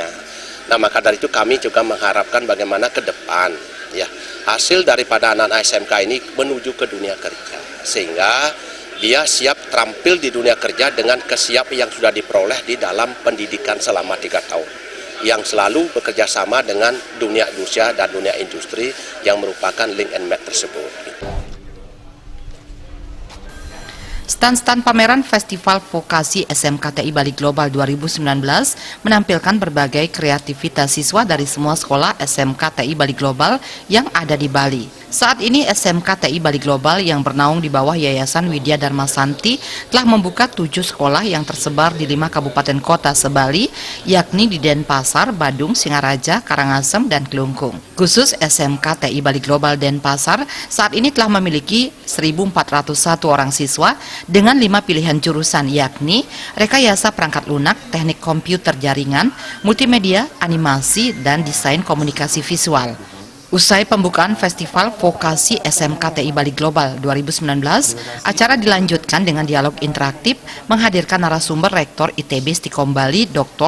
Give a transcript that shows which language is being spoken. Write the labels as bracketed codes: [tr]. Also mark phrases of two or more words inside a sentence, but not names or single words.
[id] Nah, maka dari itu kami juga mengharapkan bagaimana ke depan ya hasil daripada anak-anak SMK ini menuju ke dunia kerja, sehingga dia siap terampil di dunia kerja dengan kesiapan yang sudah diperoleh di dalam pendidikan selama 3 tahun yang selalu bekerja sama dengan dunia usaha dan dunia industri yang merupakan [en] link and match [id] tersebut. Stand-stand pameran Festival Vokasi SMKTI Bali Global 2019 menampilkan berbagai kreativitas siswa dari semua sekolah SMKTI Bali Global yang ada di Bali. Saat ini SMKTI Bali Global yang bernaung di bawah Yayasan Widya Dharma Santi telah membuka 7 sekolah yang tersebar di 5 kabupaten kota se-Bali, yakni di Denpasar, Badung, Singaraja, Karangasem, dan Kelungkung. Khusus SMKTI Bali Global Denpasar saat ini telah memiliki 1.401 orang siswa dengan 5 pilihan jurusan, yakni rekayasa perangkat lunak, teknik komputer jaringan, multimedia, animasi, dan desain komunikasi visual. Usai pembukaan Festival Vokasi SMKTI Bali Global 2019, acara dilanjutkan dengan dialog interaktif menghadirkan narasumber Rektor ITB Stikom Bali Dr.